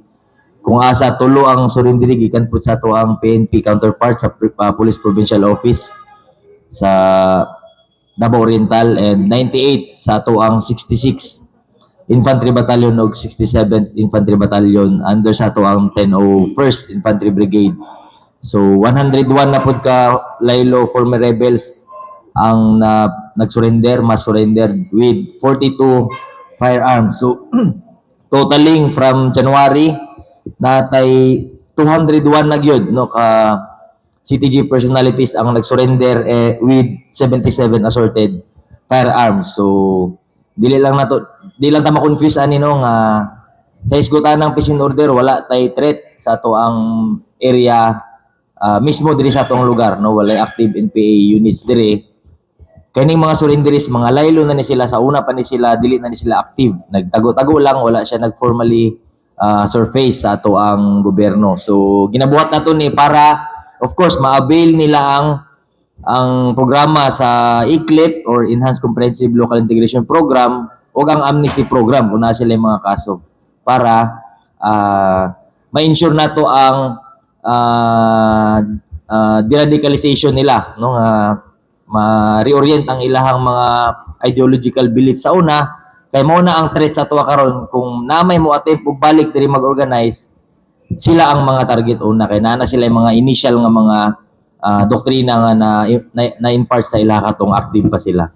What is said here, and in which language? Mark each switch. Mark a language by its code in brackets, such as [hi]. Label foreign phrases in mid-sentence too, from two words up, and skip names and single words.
[ceb] Kung asa tulo ang surrenderi gikan pud sa ato ang PNP counterpart sa Police Provincial Office sa Davao Oriental, and 98 sa ato ang 66 Infantry Battalion ug 67th Infantry Battalion under sa ato ang 101st Infantry Brigade. So 101 na pud ka laylo [en] former rebels [ceb] ang nag-surrender, [en] mass surrender with 42 firearms. [ceb] So [en] totaling from January [ceb] natay 201 na gyud no ka [en] CTG personalities [ceb] ang nag-surrender [en] with 77 assorted firearms. [ceb] So dili lang ta ma-confuse ani no nga sa isgutan ng [en] peace and order [ceb] wala tay threat sa ato ang area mismo diri sa atong lugar, no, walay [en] active NPA units [ceb] diri. Kaning mga surrenderies, mga laylo na ni sila, sa una pa ni sila, dili na ni sila active, nagtago-tago lang, wala siya nag-formally surface sa ato ang gobyerno. So ginabuhat nato ni para [en] of course [ceb] ma-avail nila ang programa sa ECLIP or Enhanced Comprehensive Local Integration Program o ang [en] amnesty program [ceb] kung na sila yung mga kaso para ma-ensure nato ang deradicalization nila, no, ma-reorient ang ilahang mga [en] ideological beliefs [ceb] sa una, kay mao na ang threat sa tuwa karon kung namay mo attempt og balik diri mag-organize, sila ang mga target una kay naa sila yung mga initial nga mga doktrina nga na impart sa ila katong active pa sila.